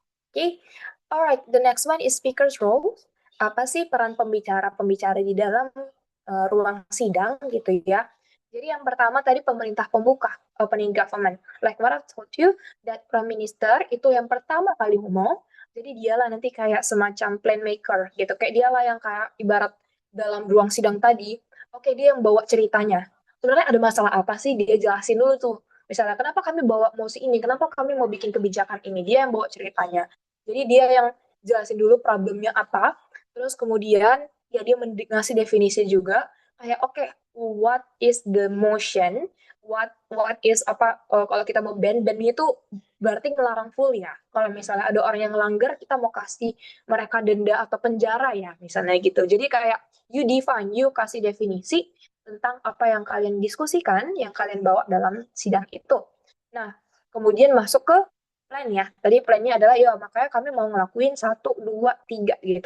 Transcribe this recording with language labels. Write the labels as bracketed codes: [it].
[en] Oke, alright, the next one is speaker's role. [id] Apa sih peran pembicara di dalam ruang sidang gitu ya? Jadi yang pertama tadi pemerintah pembuka, opening government. [en] Like what I told you, [id] that Prime Minister itu yang pertama kali ngomong, jadi dialah nanti kayak semacam plan maker gitu. Kayak dialah yang kayak ibarat dalam ruang sidang tadi, oke dia yang bawa ceritanya. Sebenarnya ada masalah apa sih? Dia jelasin dulu tuh. Misalnya, kenapa kami bawa mosi ini? Kenapa kami mau bikin kebijakan ini? Dia yang bawa ceritanya. Jadi dia yang jelasin dulu problemnya apa, terus kemudian ya dia ngasih definisi juga. [en] Kayak oke, what is the motion? [id] What is apa kalau kita mau ban itu berarti ngelarang full ya. Kalau misalnya ada orang yang melanggar, kita mau kasih mereka denda atau penjara ya, misalnya gitu. Jadi kayak [en] you define, [id] you kasih definisi tentang apa yang kalian diskusikan, yang kalian bawa dalam sidang itu. Nah, kemudian masuk ke plan ya. Tadi plannya adalah ya makanya kami mau ngelakuin 1, 2, 3 gitu.